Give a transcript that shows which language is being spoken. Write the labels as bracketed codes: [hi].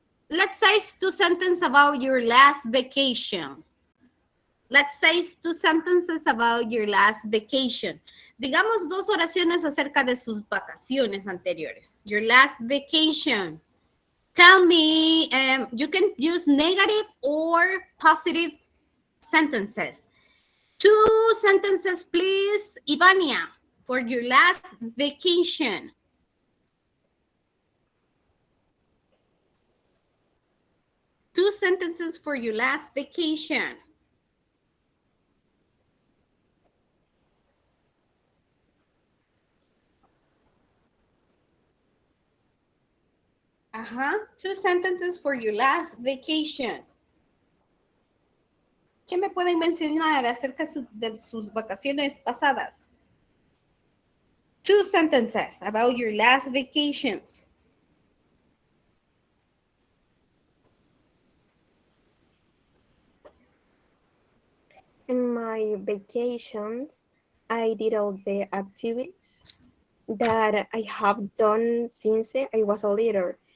[en] Let's say 2 sentences about your last vacation. Let's say 2 sentences about your last vacation. [es] Digamos 2 oraciones acerca de sus vacaciones anteriores. [en] Your last vacation. Tell me, you can use negative or positive sentences. 2 sentences, please, Ivania, for your last vacation. sentences for your last vacation. Two sentences for your last vacation. [es] ¿Qué me pueden mencionar acerca de sus vacaciones pasadas? [en] Two sentences about your last vacations. In my vacations, I did all the activities that I have done since I was a little.